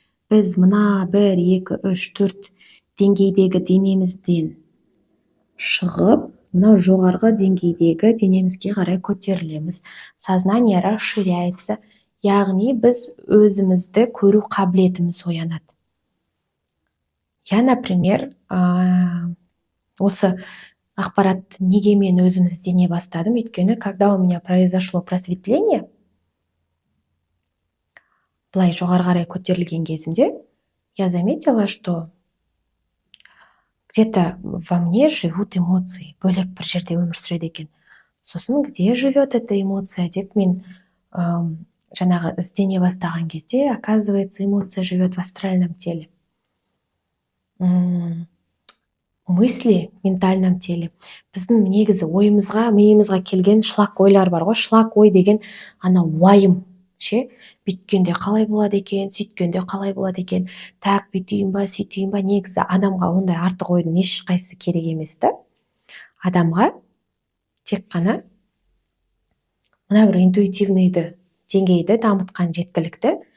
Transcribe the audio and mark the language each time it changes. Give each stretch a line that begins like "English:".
Kazakh: Біз мына 1, 2, 3, 4 деңгейдегі денемізден шығып, мынау жоғарғы деңгейдегі денемізге қарай көтерілеміз.
Russian: Сознание расширяется.
Kazakh: Яғни біз өзімізді көру қабілетіміз оянады.
Russian: Я, например,
Kazakh: осы ақпаратты неге мен өзім іздене бастадым? Өйткені,
Russian: когда у меня произошло просветление,
Kazakh: былай жоғары қарай көтерілген кезімде,
Russian: я заметила, что где-то во мне живут эмоции.
Kazakh: Бөлек бір жерде өмір сүреді екен. Сосын,
Russian: где живет эта эмоция
Kazakh: деп мен жаңағы іздене бастаған кезде,
Russian: оказывается, эмоция живет в астральном теле. Мысли в ментальном теле.
Kazakh: Біздің негізі ойымызға, миымызға келген шлак ойлар бар ғой. Шлак ой деген ана уайым. Бүйткенде қалай болады екен, сөйткенде қалай болады екен, так бүйтейін ба, сөйтейін ба. Негізі адамға ондай артық ойдың ешқайсысы керек емес та. Адамға тек қана мына бір интуитивныйды деңгейді дамытқан жеткілікті.